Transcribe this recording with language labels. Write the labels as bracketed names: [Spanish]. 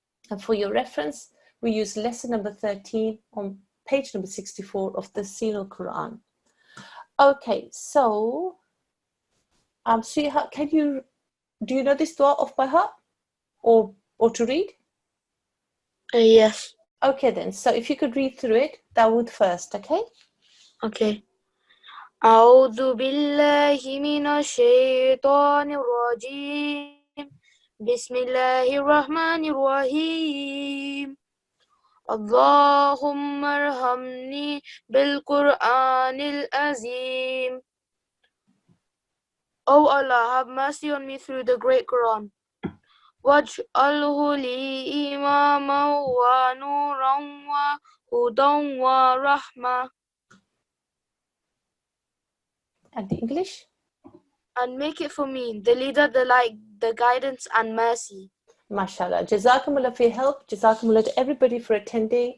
[English] And for your reference, we use lesson number 13 on page number 64 of the Tashilul-Qur'an. Okay, so, sweetheart, do you know this dua off by heart or to read? Yes. Okay then, so if you could read through it, Dawood first, okay? Okay. [Arabic] أعوذ بالله من الشيطان الرجيم بسم الله الرحمن الرحيم اللهم ارحمني بالقرآن العظيم. [English] O Allah, have mercy on me through the great Quran. [Arabic] واجعله لي إماما ونورا وهدى ورحمة. [English] And the English? And make it for me, the leader, the light, the guidance and mercy. MashaAllah. Jazakumullah for your help. Jazakumullah to everybody for attending.